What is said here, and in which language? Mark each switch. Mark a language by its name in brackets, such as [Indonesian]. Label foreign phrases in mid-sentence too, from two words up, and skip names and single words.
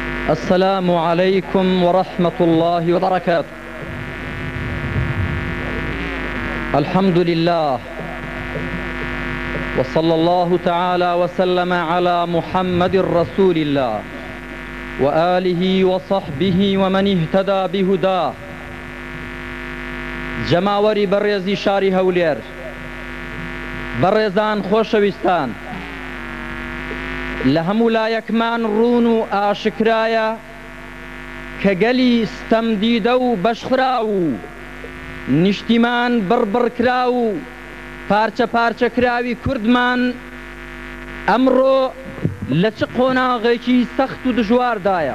[Arabic] السلام عليكم ورحمة الله وبركاته. الحمد لله، وصلى الله تعالى وسلم على محمد رسول الله وآله وصحبه ومن اهتدى بهداه. [Central Kurdish] جەماوەری بەڕێزی شاری هەولێر، بەڕێزان خۆشەویستان، لە هەموو لایەکمان ڕوون و ئاشکرایە کە گەلی ستەمدیدە و بەشخرا و نیشتیمان بڕبڕکرا و پارچە پارچەکراوی کوردمان ئەمڕۆ لە چ قۆناغێکی سەخت و دژواردایە.